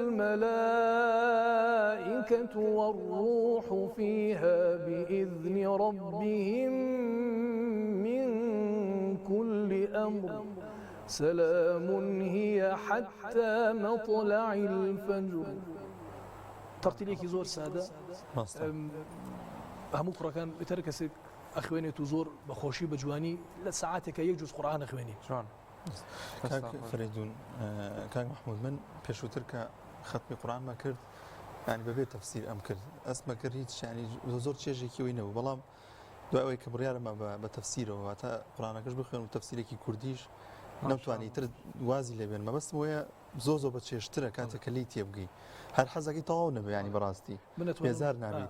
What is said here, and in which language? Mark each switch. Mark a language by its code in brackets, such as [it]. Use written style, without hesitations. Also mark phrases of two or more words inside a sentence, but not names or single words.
[ar] الملائكة والروح فيها بإذن ربهم من كل أمر سلام هي حتى مطلع الفجر. [ckb] ترتيلێکی زۆر سادە هەموو کوڕەکان بتەرکەسێک ئەخوێنێت و زۆر بەخۆشی بە جوانی لە سەعاتێکە یەک جوز قورئان ئەخوێنی. فریدون کاک محمود من پێشووتر کە ختمی قورئانمان کرد ینی بەبێ تەفسیر ئەم کرد ئەسمە کرد هیچ ینی زۆر چێژێکی ئەوەی نەبوو بەڵام دوای ئەوەی کە بڕیارەمە بە تەفسیرەوە واتە قورئانەکەش بخوێن و تەفسیرێکی کوردیش نەمتوانی تر وازی لێ بێن مەبەستم وەیە زۆ بە چێشترە کاتێک کە لی تێبگەی هەر حەزەکەی تەواو نەبێ ینی بەڕاستی بێزار نابێت.